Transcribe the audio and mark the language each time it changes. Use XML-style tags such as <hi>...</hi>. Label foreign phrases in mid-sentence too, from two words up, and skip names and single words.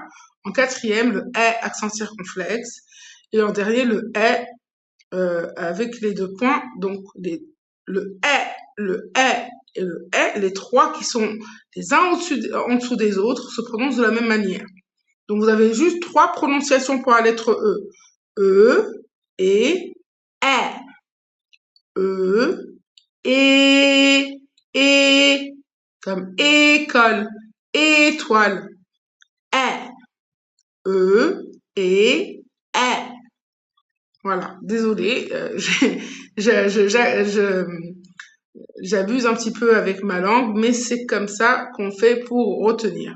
<fr>En quatrième, le E, accent circonflexe. Et en dernier, le E avec les 2 points. Donc, le E et le E, les 3 qui sont les uns en dessous des autres, se prononcent de la même manière. Donc, vous avez juste 3 prononciations pour la lettre E. E et E. E et comme école, étoile, E et Voilà, désolée, j'abuse un petit peu avec ma langue, mais c'est comme ça qu'on fait pour retenir.</fr>